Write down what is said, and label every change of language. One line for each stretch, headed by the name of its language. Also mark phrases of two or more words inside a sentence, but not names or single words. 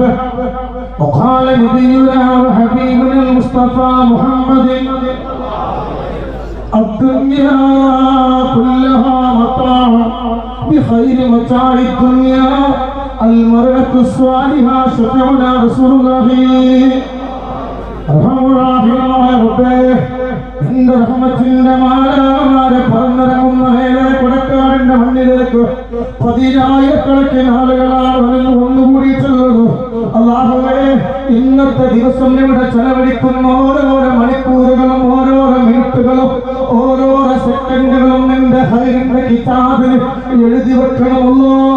Arabic: وقال نبينا وحبيبنا المصطفى محمد الدنيا كلها متاع بخير متاع الدنيا المرأة الصالحة. شفيعنا رسول الله أرحم الراحمين ربي
Malayalam: നിന്റെ റഹ്മത്തിന്റെ മാലാഖമാരെ പറന്നിറങ്ങുന്ന മേലെ കൊടക്കാടിന്റെ മണ്ണിലേക്ക് പതിനായിരക്കണക്കിന് ആളുകളാണ് ഒന്നുകൂടിയിട്ടുള്ളത്. അല്ലാഹുവേ, ഇന്നത്തെ ദിവസം ഇവിടെ ചെലവഴിക്കുന്ന ഓരോരോ മണിക്കൂറുകളും ഓരോരോ മിനിറ്റുകളും ഓരോരോ സെക്കൻഡുകളും നിന്റെ ഹൈറിന്റെ കിതാബിൽ എഴുതി വെക്കണമല്ലോ.